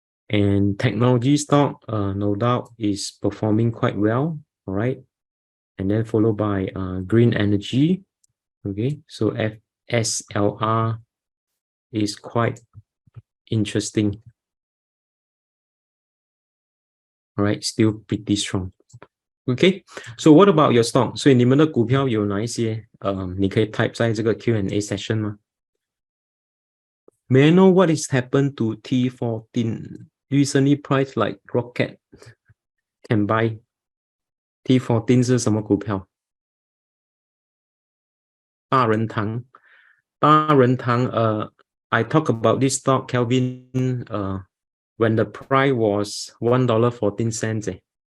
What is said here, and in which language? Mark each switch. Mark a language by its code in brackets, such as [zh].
[en] And technology stock, no doubt, is performing quite well, all right, and then followed by green energy, okay, so FSLR is quite interesting. All right, still pretty strong. Okay, so what about your stock? [zh] 所以你们的股票有哪一些？你可以 type 在这个 Q&A session 吗？ [en] May I know what is happened to T14? Recently price like rocket. Can buy. [zh] T14 是什么股票？ [en] DaRenTang. DaRenTang, I talk about this stock, Kelvin, when the price was $1.14.